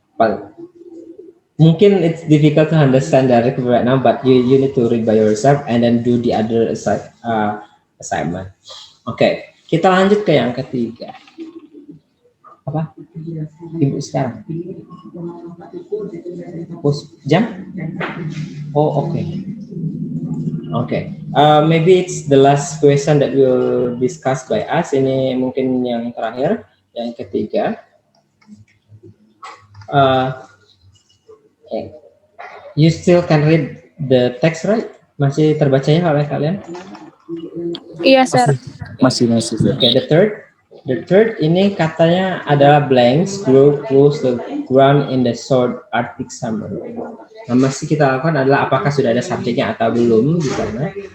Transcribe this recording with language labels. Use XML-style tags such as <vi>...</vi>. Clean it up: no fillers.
<en>But</en> <id>mungkin</id> <en>it's difficult to understand directly right now, but you need to read by yourself and then do the other assignment.</en> <id>Oke, kita lanjut ke yang ketiga. Apa? Ibu sekarang. Jam? Oh, oke.</id> <en>Okay, maybe it's the last question that we'll discuss by us.</en> <id>Ini mungkin yang terakhir, yang ketiga.</id> <en>You still can read the text, right?</en> <id>Masih terbacanya oleh kalian? Iya, Sir. Masih.</id> <en>Okay, the third</en> <id>ini katanya adalah</id> <en>blanks grow close the ground in the short Arctic summer.</en> <id>Nah, masih kita lakukan adalah apakah sudah ada subjeknya atau belum di sana.</id>